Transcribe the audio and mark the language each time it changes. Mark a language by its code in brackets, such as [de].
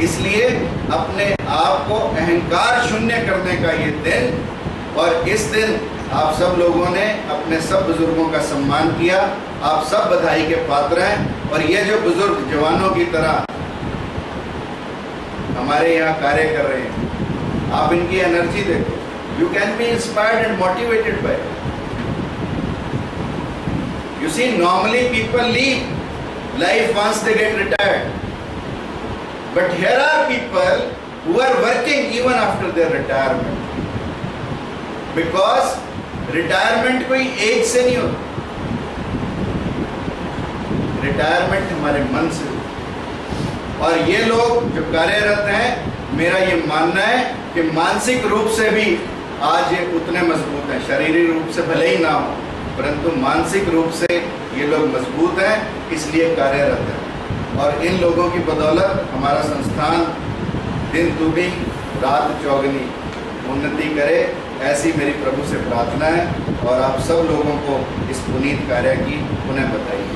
[hi] इसलिए अपने आप को अहंकार शून्य करने का ये दिन, और इस दिन आप सब लोगों ने अपने सब बुजुर्गों का सम्मान किया, आप सब बधाई के पात्र हैं। और ये जो बुजुर्ग जवानों की तरह हमारे यहाँ कार्य कर रहे हैं, आप इनकी एनर्जी देखो, [en] You can be inspired and motivated by. You see, normally people leave life once they get retired, but here are people who are working even after their retirement, because retirement [hi] कोई as से नहीं होता, [en] retirement [hi] हमारे मन से होता। और ये लोग जो कार्यरत हैं, मेरा ये मानना है कि मानसिक रूप से भी आज ये उतने मजबूत हैं, शारीरिक रूप से भले ही ना हो, परंतु मानसिक रूप से ये लोग मजबूत हैं, इसलिए कार्यरत हैं। और इन लोगों की बदौलत हमारा संस्थान दिन दुगनी रात चौगनी उन्नति करे, ऐसी मेरी प्रभु से प्रार्थना है। और आप सब लोगों को इस पुनीत कार्य की पुनः बधाई।